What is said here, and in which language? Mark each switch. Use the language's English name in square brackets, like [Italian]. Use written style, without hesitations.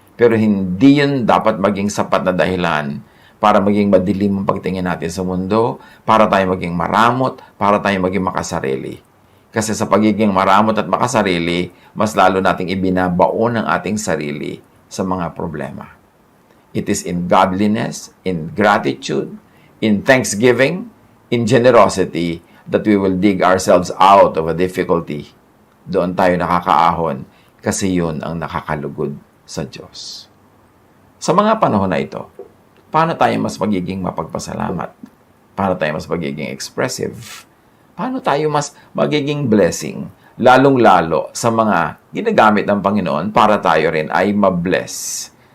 [Filipino] Pero hindi yun dapat maging sapat na dahilan para maging madilim ang pagtingin natin sa mundo, para tayo maging maramot, para tayo maging makasarili. Kasi sa pagiging maramot at makasarili, mas lalo nating ibinabaon ang ating sarili sa mga problema. [English] It is in godliness, in gratitude, in thanksgiving, in generosity, that we will dig ourselves out of a difficulty. [Filipino] Doon tayo nakakaahon kasi yun ang nakakalugod sa Diyos. Sa mga panahon na ito, paano tayo mas magiging mapagpasalamat? Paano tayo mas magiging expressive? Paano tayo mas magiging blessing? Lalong-lalo sa mga ginagamit ng Panginoon para tayo rin ay mabless.